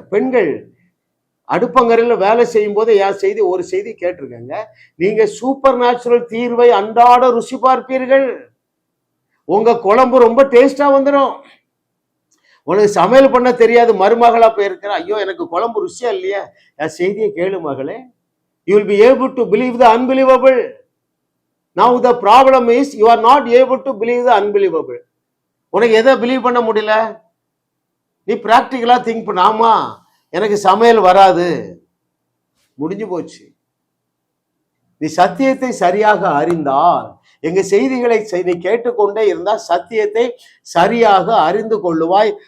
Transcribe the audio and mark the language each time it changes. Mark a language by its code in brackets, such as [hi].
[ta] பெண்கள் அடுப்பங்கரையில் வேலை செய்யும் போது ஒரு செய்தி கேட்டிருக்கங்க. நீங்க சூப்பர் நேச்சுரல் தீர்வை அன்றாட ருசி பார்ப்பீர்கள். உங்க குழம்பு ரொம்ப டேஸ்டா வந்துடும். உனக்கு சமையல் பண்ண தெரியாது, மருமகளா போயிருக்கிற, ஐயோ எனக்கு குழம்பு ருசியா இல்லையா? என் செய்தியை கேளு மகளே. [en] You will be able to believe the unbelievable. Now the problem is you are not able to believe the unbelievable. [ta] உனக்கு எதை பிலீவ் பண்ண முடியல? நீ பிராக்டிக்கலா திங்க் பண்ண. ஆமா, எனக்கு சமையல் வராது, முடிஞ்சு போச்சு. நீ சத்தியத்தை சரியாக அறிந்தால், எங்க செய்திகளை நீ கேட்டுக்கொண்டே இருந்தால் சத்தியத்தை சரியாக அறிந்து கொள்ளுவாய்.